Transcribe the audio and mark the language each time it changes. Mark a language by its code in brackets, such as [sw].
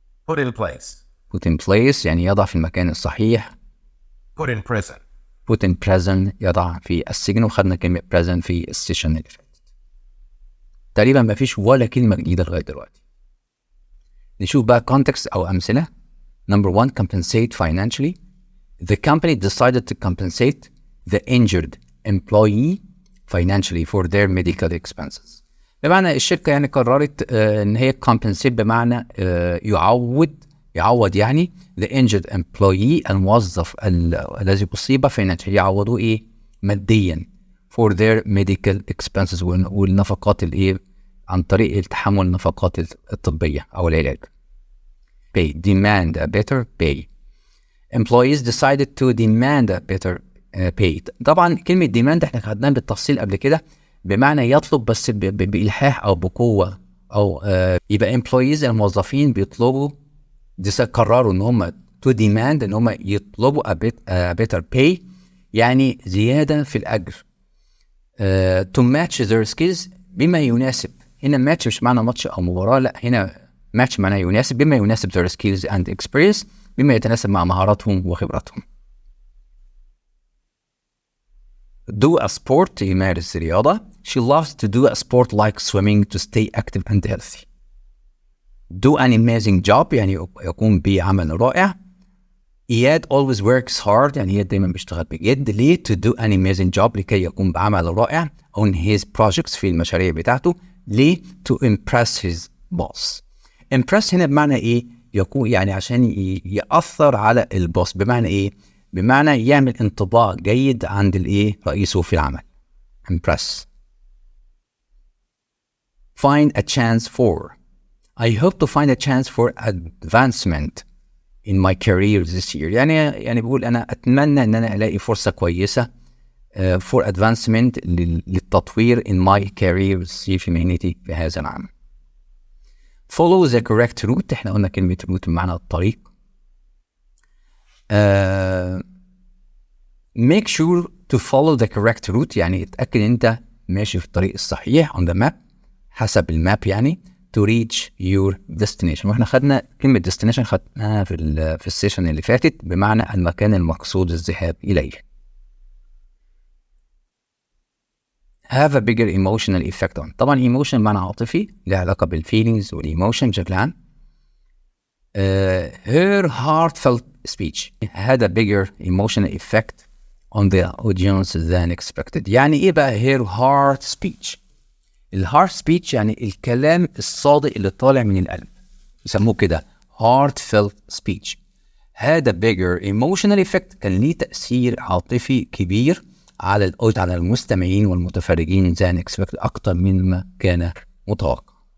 [en] put in place [ar] يعني يضع في المكان الصحيح. [en] put in [ar] prison يضع في السجن، وخدنا كلمة present في السيشن اللي فاتت. تقريبا ما فيش ولا كلمة جديدة لغاية دلوقتي. نشوف بقى context أو أمثلة. [en] number 1 compensate financially. The company decided to compensate the injured employee financially for their medical expenses. [ar] بمعنى الشركة يعني قررت ان هي compensate بمعنى يعوض يعني [en] the injured employee [ar] الموظف الذي أصيب financially، يعوضوه ايه ماديا [en] for their medical expenses [ar] والنفقات الايه عن طريق تحمل النفقات الطبية او العلاج. [en] pay demand a better pay. employees decided to demand a better pay. [ar] طبعا كلمة demand احنا خدناها بالتفصيل قبل كده بمعنى يطلب، بس بإلحاح أو بقوة أو يبقى employees الموظفين بيطلبوا، قرروا إن هم [en] to demand [ar] إن هم يطلبوا [en] a better pay [ar] يعني زيادة في الأجر. [en] to match their skills [ar] بما يناسب. هنا match مش معنى ماتش أو مباراة، لا هنا match معنى يناسب، بما يناسب [en] their skills and experience [ar] بما يتناسب مع مهاراتهم وخبراتهم. [en] do a sport [ar] يمارس رياضة. [en] She loves to do a sport like swimming to stay active and healthy. do an amazing job [ar] يعني يقوم بعمل رائع. إياد [en] always works hard [ar] يعني إياد دايما بيشتغل بجد. ليه؟ [en] to do an amazing job [ar] لكي يقوم بعمل رائع [en] on his projects [ar] في المشاريع بتاعته. [en] ليه؟ to impress his boss. [ar] impress هنا بمعنى إيه؟ يكون يعني عشان يأثر على البوس. بمعنى إيه؟ بمعنى يعمل انطباع جيد عند الإيه رئيسه في العمل. [en] impress. find a chance for. I hope to find a chance for advancement in my career this year. [ar] يعني بقول أنا أتمنى أن أنا ألاقي فرصة كويسة [en] for advancement [ar] للتطوير [en] in my career [ar] في مهنتي في هذا العام. [en] follow the correct route. [ar] احنا قلنا كلمة route بمعنى الطريق. [en] make sure to follow the correct route [ar] يعني اتأكد أنت ماشي في الطريق الصحيح [en] on the map. [ar] حسب الماب يعني [en] to reach your destination. [ar] واحنا خدنا كلمة destination خدناها في السيشن اللي فاتت بمعنى المكان المقصود الذهاب إليه. [en] have a bigger emotional effect on. [ar] طبعا emotion معنى عاطفي له علاقة بالفيلينجز والemotion بشكل عام. [en] her heartfelt speech had a bigger emotional effect on the audience than expected. [ar] يعني ايه بقى [en] her heart speech؟ [ar] الهارت سبيتش يعني الكلام الصادق اللي طالع من القلب، يسموه كده [en] heartfelt speech. had a bigger emotional effect، [ar] كان ليه تأثير عاطفي كبير على المستمعين والمتفرجين [en] than expected، [ar] أكتر مما كان متوقع.